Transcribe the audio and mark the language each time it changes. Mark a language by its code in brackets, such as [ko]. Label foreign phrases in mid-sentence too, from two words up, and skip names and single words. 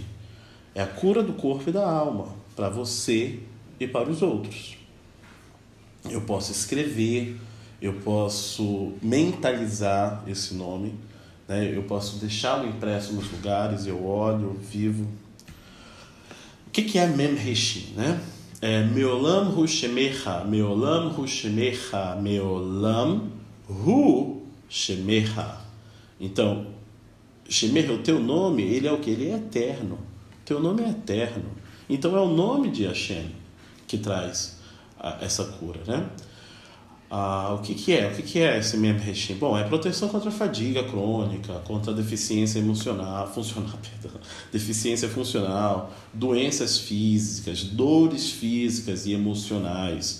[pt] É a cura do corpo e da alma, para você e para os outros. Eu posso escrever, eu posso mentalizar esse nome, né? Eu posso deixá-lo impresso nos lugares, eu olho, eu vivo. O que é [he] מם, ריש, שין, [pt] né? [he] מעולם הוא שמך, מעולם הוא שמך, מעולם הוא שמך. [pt] Então, shemecha, o teu nome, ele é o que? Ele é eterno. O teu nome é eterno. Então, é o nome de Hashem que traz essa cura, né? O que é esse [he] מם, ריש, שין? [pt] Bom, é proteção contra a fadiga crônica, contra a deficiência deficiência funcional, doenças físicas, dores físicas e emocionais.